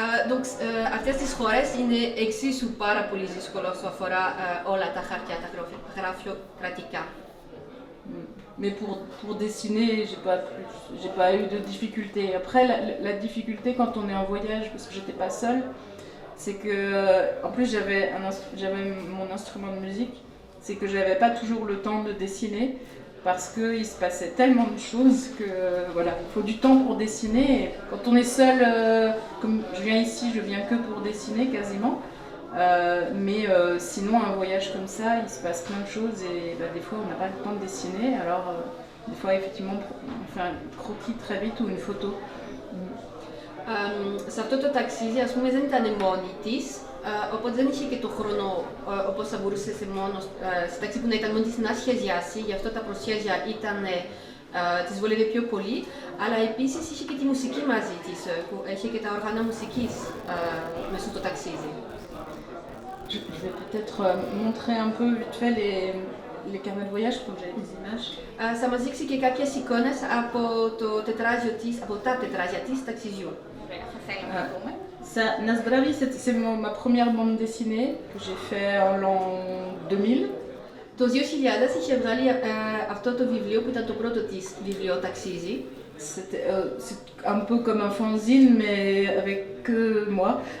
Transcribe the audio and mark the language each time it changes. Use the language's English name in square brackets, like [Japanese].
[Greek] Donc, αυτές τις χώρες είναι εξίσου πάρα πολύ δύσκολο όσο αφορά όλα τα χαρτιά, τα γραφειοκρατικά. [French] Mais pour dessiner, j'ai pas eu de difficulté. Après, la difficulté quand on est en voyage, parce que j'étais pas seule, c'est que, en plus j'avais mon instrument de musique, c'est que j'avais pas toujours le temps de dessiner, parce qu'il se passait tellement de choses que voilà, il faut du temps pour dessiner. Et quand on est seul, comme je viens ici, je viens que pour dessiner quasiment. Mais sinon, un voyage comme ça, il se passe plein de choses et des fois on n'a pas le temps de dessiner. Alors, des fois, effectivement, on fait un croquis très vite ou une photo. [Greek] Σε αυτό το ταξίδι, ας πούμε, δεν ήταν μόνη της, οπότε δεν είχε και το χρόνο όπως θα μπορούσε σε ταξίδι που να ήταν μόνη της να σχεδιάσει, γι' αυτό τα προσχέδια ήταν της βολεύει πιο πολύ, αλλά επίσης είχε και τη μουσική μαζί της, που είχε και τα όργανα μουσικής μέσα στο ταξίδι. [French] Je vais peut-être montrer un peu vite fait les carnets de voyage, comme j'avais des images. [Greek] Θα μας δείξει και κάποιες εικόνες από, από τα τετράζια της ταξιδιού. Θα θέλαμε να δούμε. [French] Ça, Nasbravi, c'est ma première bande dessinée que j'ai fait en l'an 2000. [Greek] Το 2000 είχε βγάλει αυτό το βιβλίο που ήταν το πρώτο της βιβλίο ταξίδι. [French] C'est un peu comme un fanzine, mais avec que moi.